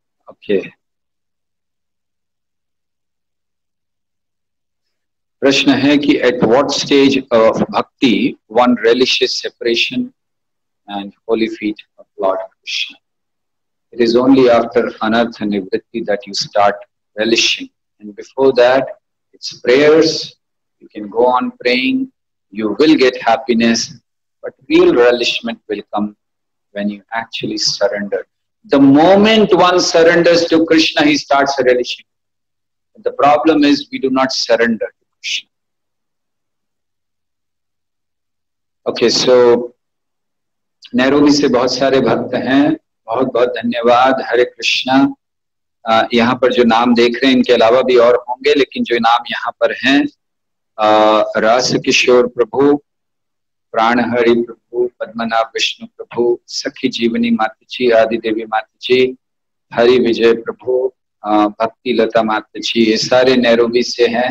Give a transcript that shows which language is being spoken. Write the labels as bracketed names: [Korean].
[Hindi] Okay, प्रश्न है कि [English] At what stage of bhakti one relishes separation and holy feet of Lord Krishna? It is only after anartha nivritti that you start relishing, and before that it's prayers. You can go on praying, you will get happiness, but real relishment will come when you actually surrender. The moment one surrenders to Krishna, he starts relishing. The problem is we do not surrender to Krishna. [Hindi] Okay, so Nairobi से बहुत सारे भक्त हैं, बहुत बहुत धन्यवाद। हरे कृष्णा। यहाँ पर जो नाम देख रहे हैं इनके अलावा भी और होंगे, लेकिन जो नाम यहाँ पर हैं, रास किशोर प्रभु, प्राणहरि प्रभु, पद्मनाभ विष्णु प्रभु, सखी जीवनी माता जी, आदि देवी माता जी, हरि विजय प्रभु, भक्ति लता माता जी, ये सारे नैरोबी से हैं।